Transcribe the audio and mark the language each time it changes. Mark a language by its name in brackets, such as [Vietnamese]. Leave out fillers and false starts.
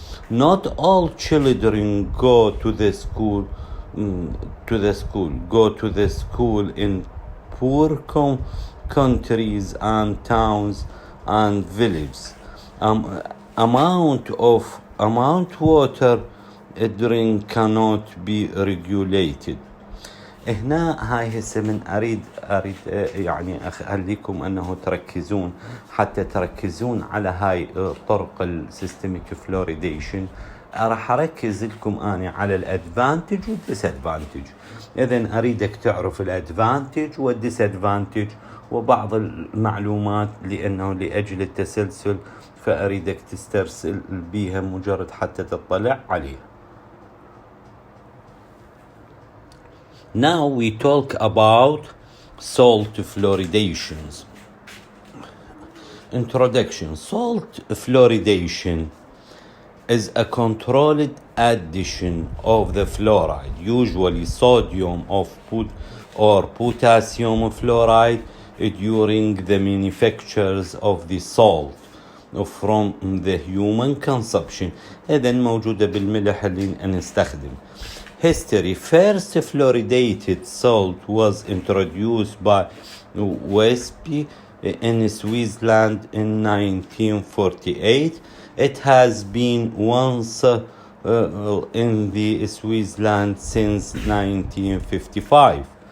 [English] Not all children go to the school in poor countries and towns and villages. Amount water drink cannot be regulated. [Arabic] هنا هاي هسه من أريد يعني أخليكم أنه تركزون، حتى تركزون على هاي طرق السيستميك فلوريديشن. راح أركز لكم أنا على الأدفانتج والديسادفانتج. إذن أريدك تعرف الأدفانتج والديسادفانتج وبعض المعلومات، لأنه لأجل التسلسل فأريدك تسترسل بيها مجرد حتى تطلع عليها. [English] Now we talk about salt fluoridations. Introduction. Salt fluoridation is a controlled addition of the fluoride, usually sodium or potassium fluoride, during the manufactures of the salt from the human consumption. [Arabic] إذن موجودة بالملح اللي نستخدم. [English] History. First fluoridated salt was introduced by Wesp in Switzerland in 1948. It has been once in the Switzerland since 1955.